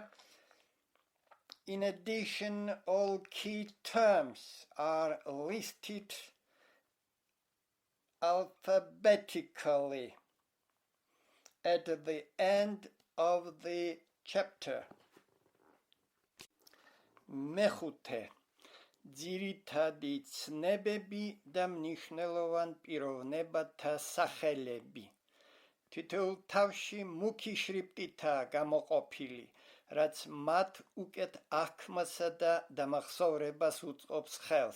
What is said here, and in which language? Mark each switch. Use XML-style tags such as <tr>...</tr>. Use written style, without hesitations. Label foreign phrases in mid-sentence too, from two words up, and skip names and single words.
<en>In addition, all key terms are listed alphabetically at the end of the chapter.</en> <ka>მეხუთე ძირითადი ცნებები და მნიშვნელოვან პიროვნებათა სახელები. თითოეულ თავში მუქი შრიფტითაა გამოყოფილი, რაც მათ უკეთ აღქმასა და დამახსოვრებას უწყობს ხელს.</ka>